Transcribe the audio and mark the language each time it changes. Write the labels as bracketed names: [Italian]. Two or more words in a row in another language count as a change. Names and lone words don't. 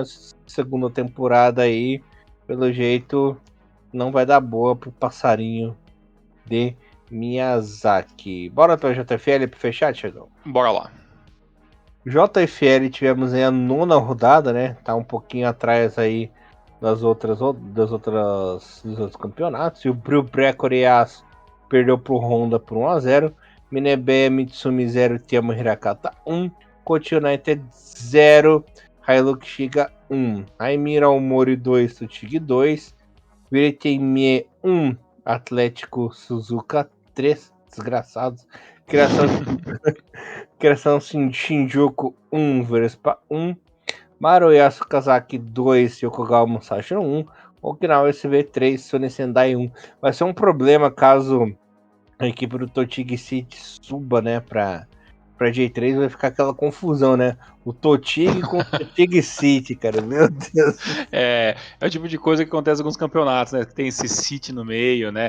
[Portuguese] Mas segunda temporada aí, pelo jeito, não vai dar boa pro passarinho de Miyazaki. Bora para a JFL para fechar, Tiagão? Bora lá. JFL tivemos aí a nona rodada, né? Tá um pouquinho atrás aí dos outros campeonatos. E o Brio Pré-Coreas perdeu pro Honda por 1-0. Minebeia Mitsumi 0, Tiyama Hirakata 1, Kochi United 0, Hilux Shiga 1, Aimira Aomori 2, Tsuchigi 2, Viretemie 1, Atlético Suzuka 3, desgraçados, Criação Shinjuku 1, Verespa 1, Maruyasu Kazaki 2, Yokogawa Musashi 1, Okinawa SV 3, Sony Sendai 1. Vai ser um problema caso a equipe do Tochigi City suba, né, pra J3, vai ficar aquela confusão, né? O Tochigi com o Tochigi City, cara, meu Deus. É o tipo de coisa que acontece em alguns campeonatos, né? Que tem esse City no meio, né?